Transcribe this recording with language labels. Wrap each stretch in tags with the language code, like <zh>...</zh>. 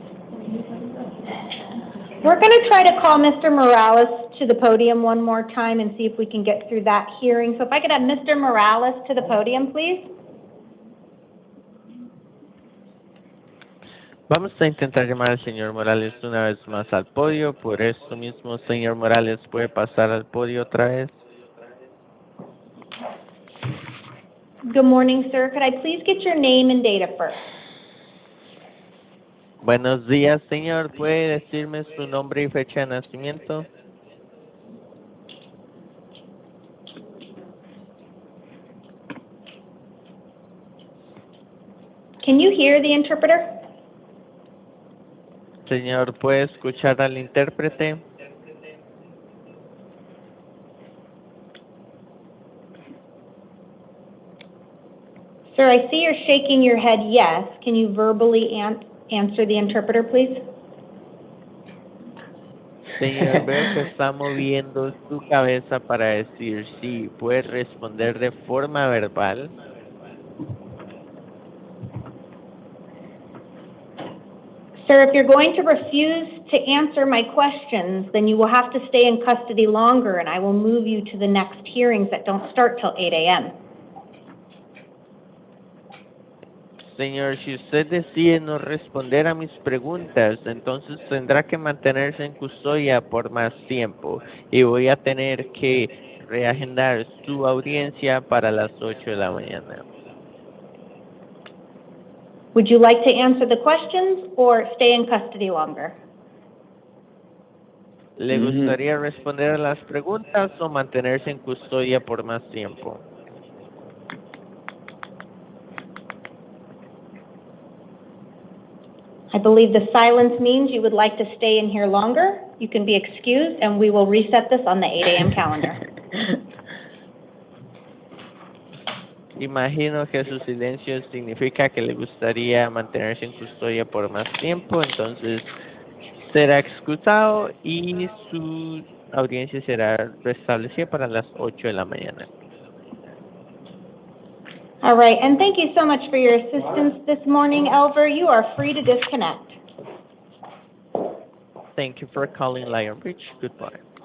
<en>We're going to try to call Mr. Morales to the podium one more time and see if we can get through that hearing. So if I could have Mr. Morales to the podium, please.</en> <es>Vamos a intentar llamar al señor Morales una vez más al podio. Por eso mismo, señor Morales, ¿puede pasar al podio otra vez?</es> <en>Good morning, sir. Could I please get your name and date of birth?</en> <es>Buenos días, señor. ¿Puede decirme su nombre y fecha de nacimiento?</es> <en>Can you hear the interpreter?</en> <es>Señor, ¿puede escuchar al intérprete?</es> <en>Sir, I see you're shaking your head yes. Can you verbally answer the interpreter, please?</en> <es>Señor, veo que está moviendo su cabeza para decir sí. ¿Puede responder de forma verbal?</es> <en>Sir, if you're going to refuse to answer my questions, then you will have to stay in custody longer, and I will move you to the next hearings that don't start till 8 a.m.</en> <es>Señor, si usted decide no responder a mis preguntas, entonces tendrá que mantenerse en custodia por más tiempo y voy a tener que reagendar su audiencia para las 8 de la mañana.</es> <en>Would you like to answer the questions or stay in custody longer?</en> <es>¿Le gustaría responder a las preguntas o mantenerse en custodia por más tiempo?</es> <en>I believe the silence means you would like to stay in here longer. You can be excused, and we will reset this on the 8 a.m. calendar.</en> <es>Imagino que su silencio significa que le gustaría mantenerse en custodia por más tiempo, entonces será excusado y su audiencia será restablecida para las 8 de la mañana.</es> <en>All right, and thank you so much for your assistance this morning, Elver. You are free to disconnect. Thank you for calling Lion Bridge. Goodbye.</en>